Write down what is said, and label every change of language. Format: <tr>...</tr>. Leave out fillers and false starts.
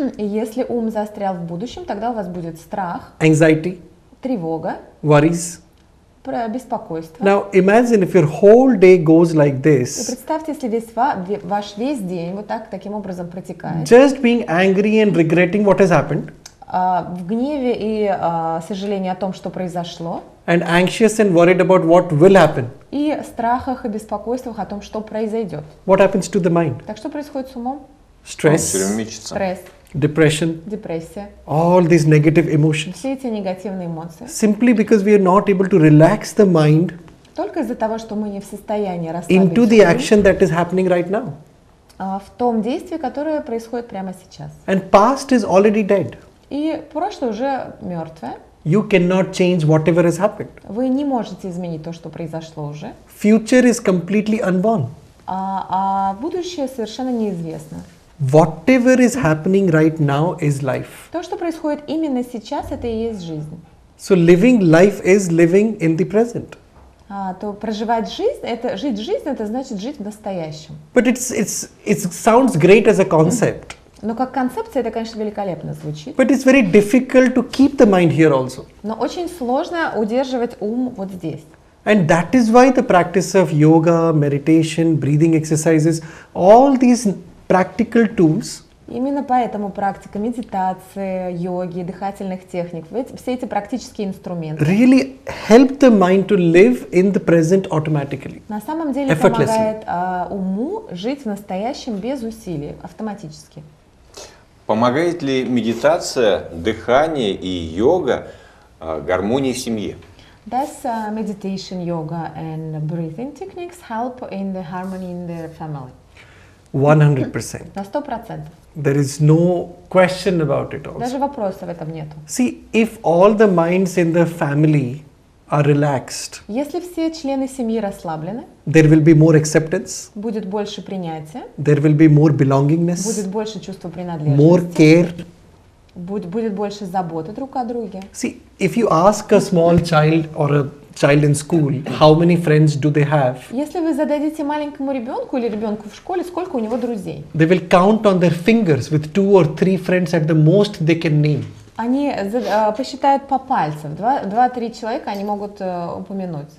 <ru>И если ум застрял в будущем, тогда у вас будет страх,</ru> <en>anxiety,</en> <ru>тревога,</ru> <en>worries.</en> <ru>беспокойство.</ru> <en>Now imagine if your whole day goes like</en> <ru>И</ru> <en>this,</en> <ru>представьте, если ваш весь день вот таким образом протекает,</ru> <en>just being angry and regretting what has happened,</en> <ru>в гневе и сожалении о том, что произошло,</ru> <en>and anxious and worried about what will happen.</en> <ru>и страхах и беспокойствах о том, что произойдет.</ru> <en>What happens to the mind?</en> <ru>Так что происходит с умом? Он все</ru> <en>Stress,</en> <ru>время мечется. Стресс,</ru> <en>depression,</en> <ru>депрессия,</ru> <en>all these negative emotions.</en> <ru>все эти негативные эмоции.</ru> <en>Simply because we are not able to relax the mind</en> <ru>Только из-за того, что мы не в состоянии</ru> <en>into the</en> <ru>расслабить ум,</ru> <en>action that is happening right now.</en> <ru>в том действии, которое происходит прямо сейчас.</ru> <en>And past is already dead.</en> <ru>И прошлое уже мертвое.</ru> <en>You cannot change whatever has happened.</en> <ru>Вы не можете изменить то, что произошло уже.</ru> <en>Future is completely unborn.</en> <ru>А будущее совершенно неизвестно.</ru> <en>Whatever is happening right now is life.</en> <ru>То, что происходит именно сейчас, это и есть жизнь.</ru> <en>So living life is living in the present.</en> <ru>То проживать жизнь, жить жизнь, это значит жить в настоящем.</ru> <en>But it sounds great as a concept.</en> <ru>Но как концепция это, конечно, великолепно звучит.</ru> <en>But it's very difficult to keep the mind here also.</en> <ru>Но очень сложно удерживать ум вот здесь.</ru> <en>And that is why the practice of yoga, meditation, breathing exercises, all these practical tools</en> <ru>Именно поэтому практика медитации, йоги, дыхательных техник, все эти практические инструменты</ru> <en>really help the mind to live in the present automatically.</en> <ru>на самом деле</ru> <en>Effortlessly.</en> <ru>помогает уму жить в настоящем без усилий, автоматически. Помогает ли медитация, дыхание и йога гармонии в семье?</ru> <en>Does meditation, yoga and breathing techniques help in the harmony in the family? 100%.</en> <ru>На 100%.</ru> <en>There is no question about it also.</en> <ru>Даже вопросов в этом нету.</ru> <en>See, if all the minds in the family are relaxed,</en> <ru>Если все члены семьи расслаблены,</ru> <en>there will be more acceptance,</en> <ru>будет больше принятия,</ru> <en>there will be more</en> <ru>будет</ru> <en>belongingness,</en> <ru>больше чувства</ru> <en>more</en> <ru>принадлежности,</ru> <en>care.</en> <ru>будет больше заботы друг о друге.</ru> <en>See, if you ask a small child or a child in school, how many friends do they have?</en> <ru>Если вы зададите маленькому ребенку или ребенку в школе, сколько у него друзей,</ru> <en>They will count on their fingers with 2 or 3 friends at the most they can name.</en> <ru>они посчитают по пальцам. 2-3 человека они могут упомянуть.</ru>